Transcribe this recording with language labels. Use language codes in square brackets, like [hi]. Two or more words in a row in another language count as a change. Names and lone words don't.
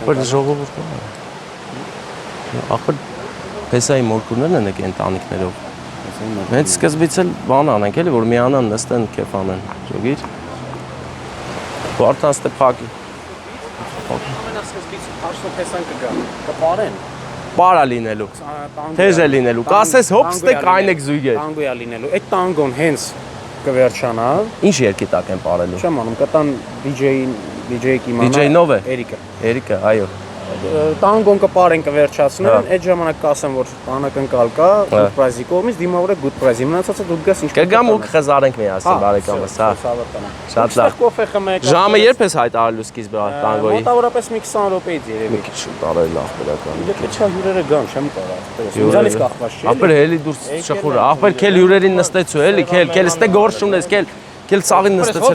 [hy] Բայց ժողովուրդ կա։ Ախր փեսայի մորքուրներն են եկել ընտանիքներով։ Մենք սկզբից էլ բան անենք էլի, որ միանան նստեն կեֆ անեն։ Ճոգիր։ Վարդան Ստեփակի։ Պարա լինելու, թեժ է լինելու, կասես հոպ ստեք այն եք զույգեր։ Տանգո է լինելու, այդ տանգոն հենց կվերջանա։ Ինչ երկի տակ են պարելու։ Չեմ անում, կտան DJ-ի կիմանա։ DJ-նով է։ Էրիկը։ Էրիկը, այո։ Տանգոն կպարեն կվերջացնեն, այդ ժամանակ կասեմ, որ անակնկալ կա, good price-ի կողմից, դիմավոր է good price-ի, մնացածը դուք գաս ինչ Կգամ ու կխզարենք միասին բարեկամս, հա։ Շատ լավ։ Կոֆե խմեք։ Ժամը երբ ես հայտարարելու սկիզբը տանգոյի։ Մոտավորապես մի 20 րոպեից երևի։ Մի քիչ շուտ արել լավ բերական։ Եթե չա հյուրերը գան, չեմ կարող։ Ինձանից կախված չէ։ Ախպեր հելի դուրս շխուրը, ախպեր քել հյուրերին նստեցու, էլի, քել ստե գորշում ես, քել սաղին նստեցրու։